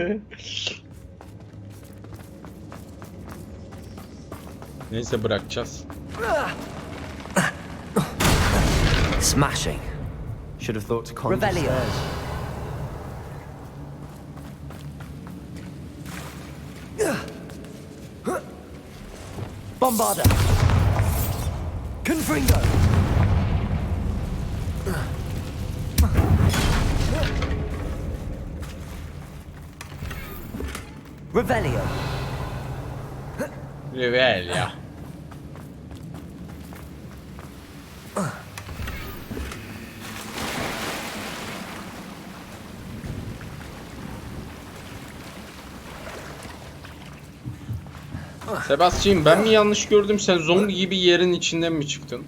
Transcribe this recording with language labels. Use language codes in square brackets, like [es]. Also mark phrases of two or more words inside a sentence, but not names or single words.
[tr] Neyse, bırakacağız. [en] Smashing. Should have thought to conjure Revelio. stairs. Bombarda. Confringo. Revelio. Revelio. [tr] Sebastian, ben mi yanlış gördüm, sen zombi gibi yerin içinden mi çıktın?